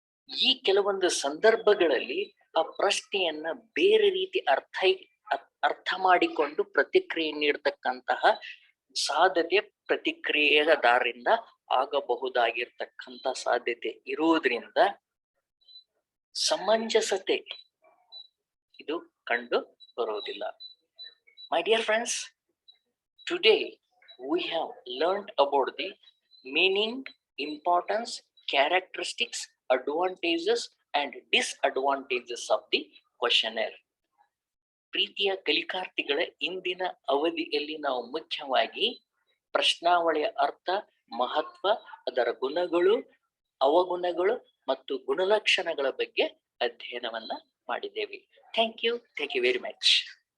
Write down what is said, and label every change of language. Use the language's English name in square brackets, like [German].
[Kannada] ಈ ಕೆಲವೊಂದು ಸಂದರ್ಭಗಳಲ್ಲಿ ಆ ಪ್ರಶ್ನೆಯನ್ನ ಬೇರೆ ರೀತಿ ಅರ್ಥ ಮಾಡಿಕೊಂಡು ಪ್ರತಿಕ್ರಿಯೆ ನೀಡತಕ್ಕಂತಹ ಸಾಧ್ಯತೆ ಪ್ರತಿಕ್ರಿಯೆದಾರರಿಂದ ಆಗಬಹುದಾಗಿರ್ತಕ್ಕಂಥ ಸಾಧ್ಯತೆ ಇರುವುದರಿಂದ ಸಮಂಜಸತೆ ಇದು ಕಂಡು ಬರುವುದಿಲ್ಲ. [English] My dear friends, today we have learned about the meaning, importance, characteristics, advantages and disadvantages of the questionnaire. [Kannada] ಪ್ರೀತಿಯ ಕಲಿಕಾರ್ಥಿಗಳ ಇಂದಿನ ಅವಧಿಯಲ್ಲಿ ನಾವು ಮುಖ್ಯವಾಗಿ ಪ್ರಶ್ನಾವಳಿಯ ಅರ್ಥ, ಮಹತ್ವ, ಅದರ ಗುಣಗಳು, ಅವಗುಣಗಳು ಮತ್ತು ಗುಣಲಕ್ಷಣಗಳ ಬಗ್ಗೆ ಅಧ್ಯಯನವನ್ನ ಮಾಡಿದ್ದೇವೆ. [English] Thank you very much.